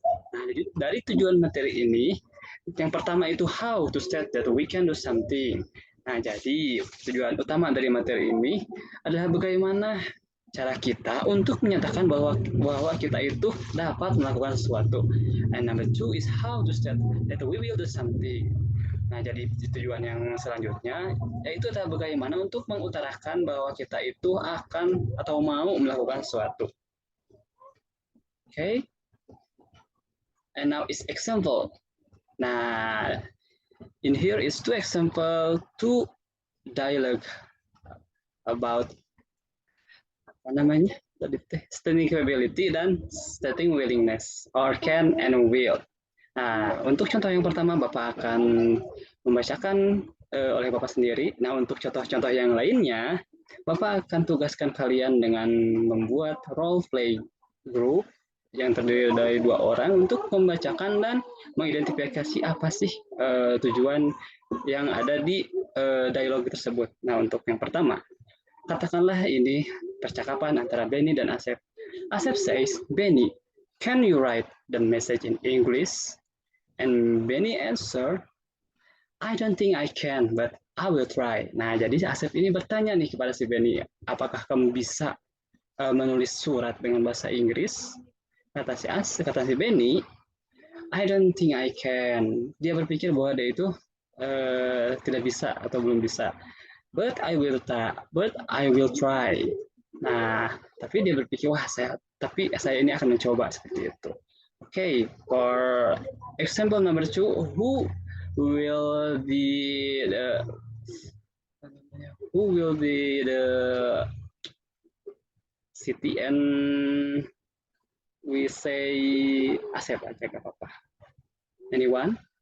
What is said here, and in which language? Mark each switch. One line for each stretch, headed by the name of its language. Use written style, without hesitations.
Indonesian: Nah, jadi dari tujuan materi ini, yang pertama itu
English: how to state that we can do something.
Indonesian: Nah, jadi tujuan utama dari materi ini adalah bagaimana cara kita untuk menyatakan bahwa kita itu dapat melakukan sesuatu.
English: And number two is how to state that we will do something.
Indonesian: Nah, jadi tujuan yang selanjutnya yaitu adalah bagaimana untuk mengutarakan bahwa kita itu akan atau mau melakukan sesuatu.
English: Oke. Okay? And now is example. Nah, in here is two example, two dialogue about stating capability dan stating willingness or can and will.
Indonesian: Nah, untuk contoh yang pertama Bapak akan membacakan oleh Bapak sendiri. Nah, untuk contoh-contoh yang lainnya, Bapak akan tugaskan kalian dengan membuat role play group yang terdiri dari 2 orang untuk membacakan dan mengidentifikasi apa sih tujuan yang ada di dialog tersebut. Nah, untuk yang pertama, katakanlah ini percakapan antara Benny dan Asep.
English: Asep says, Benny, can you write the message in English? And Benny answer, I don't think I can, but I will try.
Indonesian: Nah, jadi Asep ini bertanya nih kepada si Benny, apakah kamu bisa menulis surat dengan bahasa Inggris? Kata si
English: Benny, I don't think I can.
Indonesian: Dia berpikir bahwa dia itu tidak bisa atau belum bisa.
English: But I will try.
Indonesian: Nah, tapi dia berpikir wah tapi saya ini akan mencoba seperti itu.
English: Okay, for example number 2, will be the who will be the city and we say
Indonesian: Asep aja gak apa-apa.
English: Anyone?